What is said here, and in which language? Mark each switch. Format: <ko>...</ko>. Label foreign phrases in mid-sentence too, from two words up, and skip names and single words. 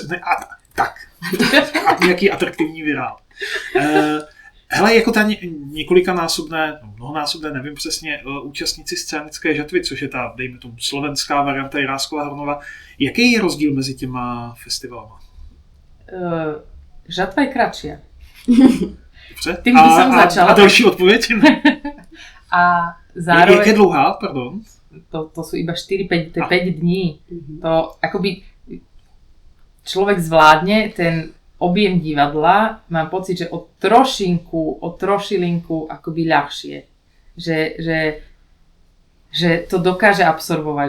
<cs>Nějaký atraktivní virál. Hele, jako ta mnohonásobné, nevím přesně, účastníci scénické žatvy, což je ta, dejme tomu, slovenská varianta Jiráskova Hronova, jaký je rozdíl mezi těma festivalama?</cs> <sk>Žatva je kratšia.</sk> <cs>Dobře.</cs> <sk>Tým by som začala.</sk> <cs>A další odpověď?</cs> <sk>A zároveň...</sk> <cs>Jak je dlouhá, pardon?</cs> <sk>To sú iba 4-5 dní. To akoby človek zvládne ten objem divadla, mám pocit, že o trošilinku akoby ľahšie. Že to dokáže absorbovať.</sk>